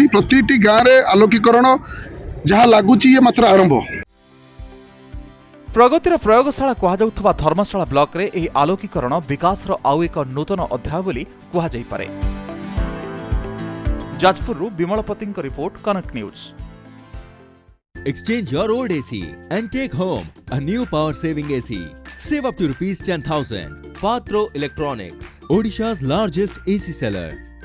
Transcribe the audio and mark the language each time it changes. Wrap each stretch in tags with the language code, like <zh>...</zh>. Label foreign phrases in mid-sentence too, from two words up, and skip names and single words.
<or>ପ୍ରତ୍ୟେକଟି ଗାଁ ରେ ଆଲୋକୀକରଣ ଯାହା ଲାଗୁଛି ଏ ମାତ୍ର ଆରମ୍ଭ। ପ୍ରଗତିର ପ୍ରୟୋଗଶାଳା କହୁଆ ଧର୍ମଶାଳା ବ୍ଲକ ରେ ଏହି ଆଲୋକୀକରଣ ବିକାଶର ଆଉ ଏକ ନୂତନ ଅଧ୍ୟାୟ ବୋଲି କହୁଇ ପାରେ। ଯାଜପୁରୁ ବିମଳପତିଙ୍କ ରିପୋର୍ଟ, କନକ ନ୍ୟୁଜ।</or> <en>Exchange your old AC and take home a new power saving AC. Save up to ₹10,000. Patro Electronics, Odisha's largest AC seller.</en>